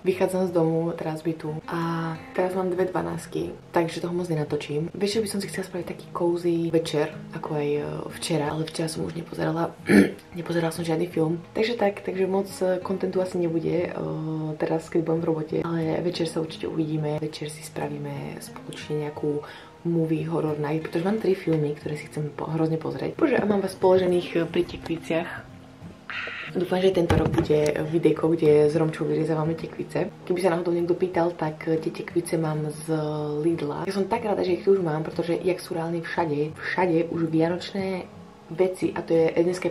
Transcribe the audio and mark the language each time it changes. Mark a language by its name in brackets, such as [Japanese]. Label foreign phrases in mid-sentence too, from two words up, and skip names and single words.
[Slovak] Vychádzam z domu, teraz bytu a teraz mám 2:12, takže toho moc nenatočím. Večer by som si chcela spraviť taký cozy večer, ako aj včera, ale včera som už nepozerala, nepozerala som žiadny film. Takže moc kontentu asi nebude teraz, keď budem v robote, ale večer sa určite uvidíme, večer si spravíme spoločne nejakú [English] movie horror night, [Slovak] pretože mám 3 filmy, ktoré si chcem hrozne pozrieť. Bože, a mám vás položených pri tekviciach. Dúfam, že tento rok bude videjko, kde s Romčou vyrezávame tekvice. Keby sa náhodou niekto pýtal, tak tie tekvice mám z Lidla. Ja som tak rada, že ich tu už mám, pretože jak sú reálne všade už vianočné veci a to je dneska 1.